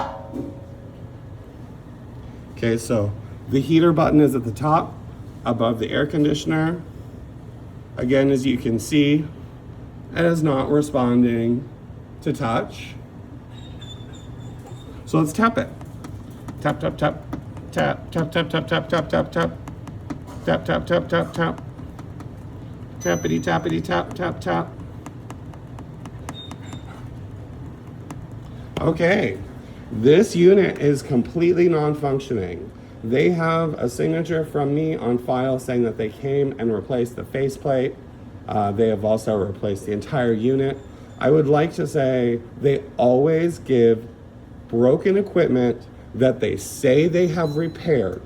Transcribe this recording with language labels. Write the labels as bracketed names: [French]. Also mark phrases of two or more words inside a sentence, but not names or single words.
[English] Okay, so the heater button is at the top, above the air conditioner. Again, as you can see, it is not responding to touch. So let's tap it. Tap, tap, tap, tap, tap, tap, tap, tap, tap, tap, tap, tap, tap, tap, tap, tap, tappity, tappity, tap, tap, tap. Okay, this unit is completely non-functioning. They have a signature from me on file saying that they came and replaced the faceplate. They have also replaced the entire unit. I would like to say they always give broken equipment that they say they have repaired.